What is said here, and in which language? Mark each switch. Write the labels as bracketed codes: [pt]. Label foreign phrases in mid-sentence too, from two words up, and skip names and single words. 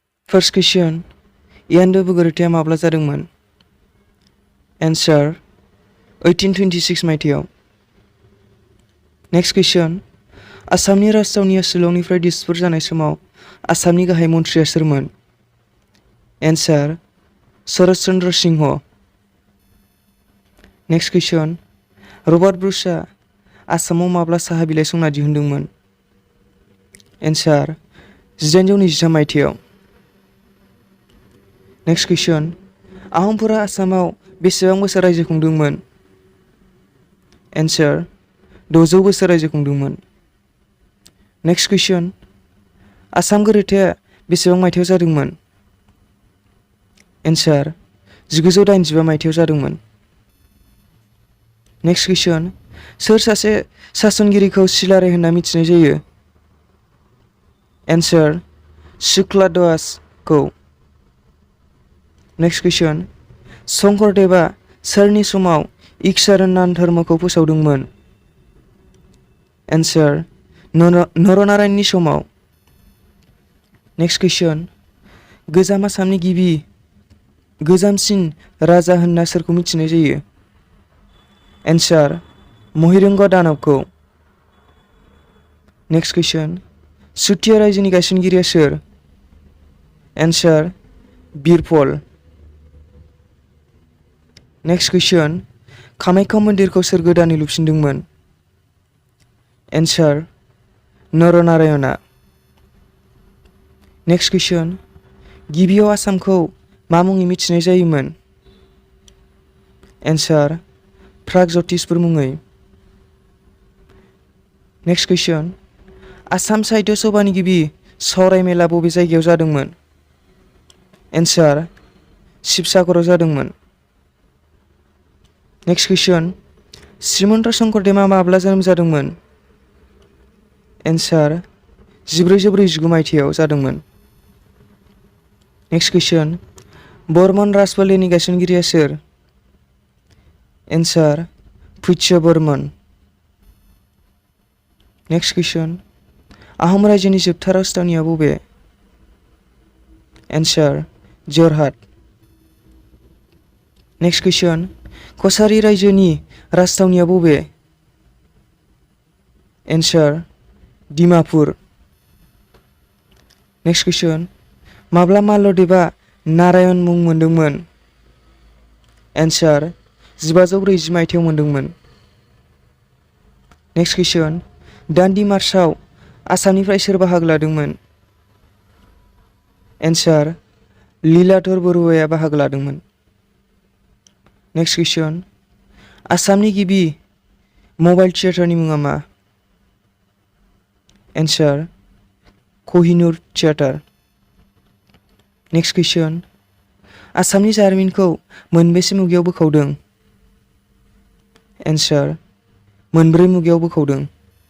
[en] First question. Iando Bugurtia Mabla Zadungman. [brx] Answer. 1826 मायथाइयाव. [en] Next question. [brx] आसामनि राजथावनिया शिलंनिफ्राय दिसपुर जानाय समाव आसामनि गाहाय मन्थ्रिया सोरमोन? [en] Answer. शरद चन्द्र सिंह. Next question. [brx] रबार्ट ब्रुसआ आसामाव माब्ला साहा बिलाइ संना दिहुनदोंमोन? Answer. 1823 मायथाइयाव. [en] Next question. [brx] आहमफोरा आसामाव बेसेबां बोसोर रायजो खुंदोंमोन? Answer. 600 बोसोर रायजो खुंदोंमोन. [en] Next question. [brx] आसाम गोरोबथाया बेसेबां मायथाइयाव जादोंमोन? Answer. 1985 मायथाइयाव जादोंमोन. [en] Next question. [brx] सोर सासे सासनगिरिखौ सिलाराय होनना मिथिनाय जायो? Answer. शुक्ला दासखौ. [en] Next question. [brx] शंकरदेवा सोरनि समाव इक्सारनान धर्मखौ फोसावदोंमोन? Answer. नरनारायणनि समाव. [en] Next question. [brx] गोजाम आसामनि गोजामसिन राजा होनना सोरखौ मिथिनाय जायो? Answer. महिरंग दानबखौ. [en] Next question. [brx] सुथिया रायजोनि गायसनगिरिया सोर? [en] Answer. बिरपल. Next question. [brx] कामाख्या मन्दिरखौ सोर गोदानै लुफिनदोंमोन? Answer. नरनारायणआ. [en] Next question. [brx] गिबियाव आसामखौ मा मुङै मिथिनाय जायोमोन? Answer. प्रागज्यतिसपुर मुङै. [en] Next question. [brx] आसाम साहित्य सभानि गिबि सावराय मेला बबे जायगायाव जादोंमोन? Answer. शिबसागराव जादोंमोन. [en] Next question. [brx] श्रीमन्त शंकरदेवा माब्ला जोनोम जादोंमोन? Answer. 1449 मायथाइयाव जादोंमोन. [en] Next question. [brx] बर्मन राजफोलेरनि गायसनगिरिया सोर? [en] Answer. पुष्य बर्मन. Next question. [brx] आहम रायजोनि जोबथा राजथावनिया बबे? [en] Answer. जरहाट. Next question. [brx] कछारी रायजोनि राजथावनिया बबे? [en] Answer. डिमापुर. Next question. [brx] माब्ला मालदेबआ नारायण मुं मोनदोंमोन? Answer. 1540 मायथाइयाव मोनदोंमोन. [en] Next question. [brx] दान्दि मार्चआव आसामनिफ्राय सोर बाहागो लादोंमोन? [en] Answer. [brx] लीलाधर बरुवाया बाहागो लादोंमोन. [en] Next question. [brx] आसामनि गिबि मबाइल थियेटारनि मुङा मा? [en] Answer. कहिनुर थियेटार. Next question. [brx] आसामनि जारिमिनखौ मोनबेसे मुगायाव बोखावदों? [en] Answer. [brx] मोनब्रै मुगायाव बोखावदों.